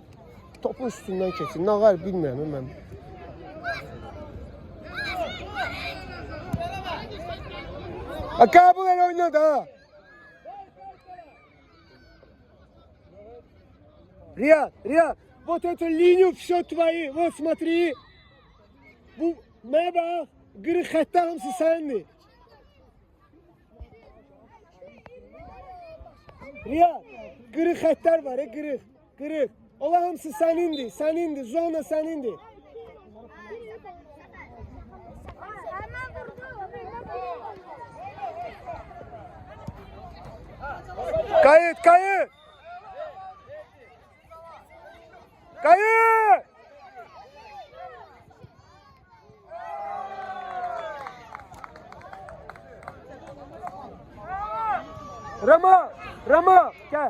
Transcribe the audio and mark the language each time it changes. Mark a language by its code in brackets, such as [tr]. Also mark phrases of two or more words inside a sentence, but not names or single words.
[az] Topun üstündən keçir. Nə var bilmirəm mən. Qəbul elə oyna da. Riyad, [ru] вот эту линию все твои, вот смотри. [az] Bu, mənə bax, qırıq xəttə hamısı səndir. Riyad, qırıq xəttlər var, qırıq. Ola hamısı sənindir, zona sənindir. Kayıt. Kayıt. Rama, gel.